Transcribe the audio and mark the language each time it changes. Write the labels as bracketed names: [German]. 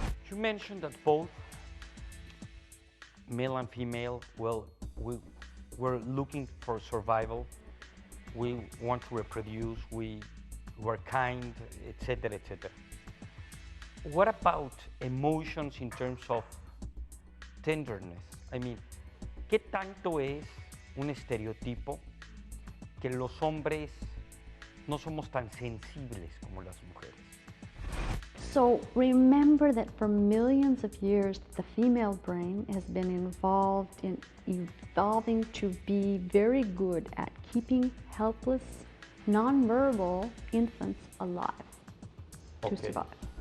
[English] You mentioned that both male and female, well, we're looking for survival. We want to reproduce, we're kind, etc., etc. What about emotions in terms of tenderness? [Spanish] I mean, ¿qué tanto es un estereotipo que los hombres no somos tan sensibles como las mujeres? [English] So remember that for millions of years, the female brain has been involved in evolving to be very good at keeping helpless, nonverbal infants alive to survive.